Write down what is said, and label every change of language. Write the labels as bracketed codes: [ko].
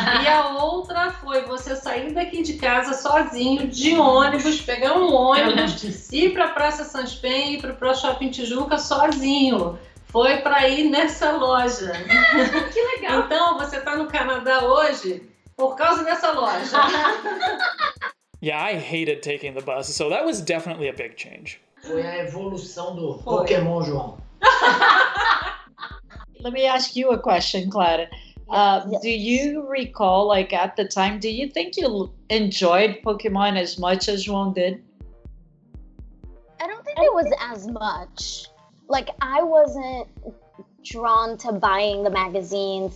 [pt] E a outra foi você sair daqui de casa sozinho, de ônibus, pegar um ônibus, ir para a Praça Sanspen, ir para o Shopping Tijuca sozinho. Foi para ir nessa loja. Que legal. Então, você tá no Canadá hoje por causa dessa loja. [en] Yeah, I hated taking the bus, so that was definitely a big change. [pt] Foi a evolução do Pokémon, João. [en] Let me ask you a question, Clara. Yes. Do you recall, like at the time, do you think you enjoyed Pokemon as much as João did? I don't think it was as much. Like, I wasn't drawn to buying the magazines.